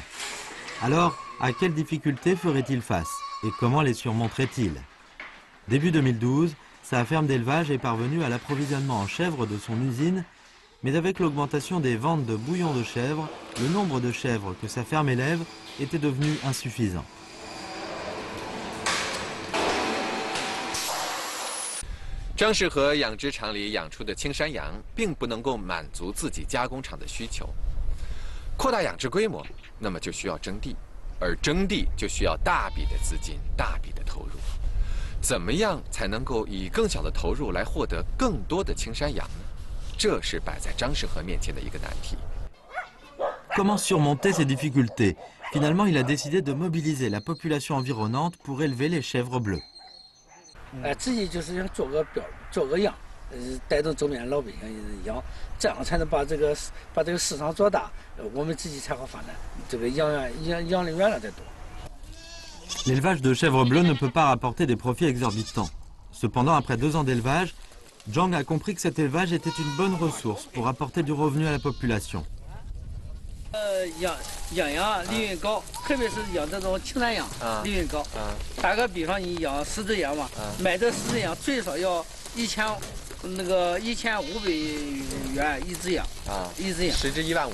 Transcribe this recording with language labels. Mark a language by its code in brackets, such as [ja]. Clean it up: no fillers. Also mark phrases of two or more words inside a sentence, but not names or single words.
[fr] Alors, à quelles difficultés ferait-il face et comment les surmonterait-il? Début 2012, sa ferme d'élevage est parvenue à l'approvisionnement en chèvres de son usine, mais avec l'augmentation des ventes de bouillon de chèvre, le nombre de chèvres que sa ferme élève était devenu insuffisant. [zh] 张世和养殖场里养出的青山羊，并不能够满足自己加工厂的需求。扩大养殖规模，那么就需要征地，而征地就需要大笔的资金、大笔的投入。怎么样才能够以更小的投入来获得更多的青山羊呢？这是摆在张世和面前的一个难题。 [fr] Comment surmonter ces difficultés? Finalement, il a décidé de mobiliser la population environnante pour élever les chèvres bleues. [zh] 自己就是想做个样，带动周边的老百姓养，这样才能把这个市场做大，我们自己才好发展，这个养的原来再多。 [fr] L'élevage de chèvres bleues ne peut pas rapporter des profits exorbitants. Cependant, après 2 ans d'élevage, Zhang a compris que cet élevage était une bonne ressource pour apporter du revenu à la population. [zh] 养羊利润高，特别是养这种青山羊，利润高。打个比方，你养10只羊嘛，买这10只羊最少要1500元一只羊。一只羊。 10只1万5。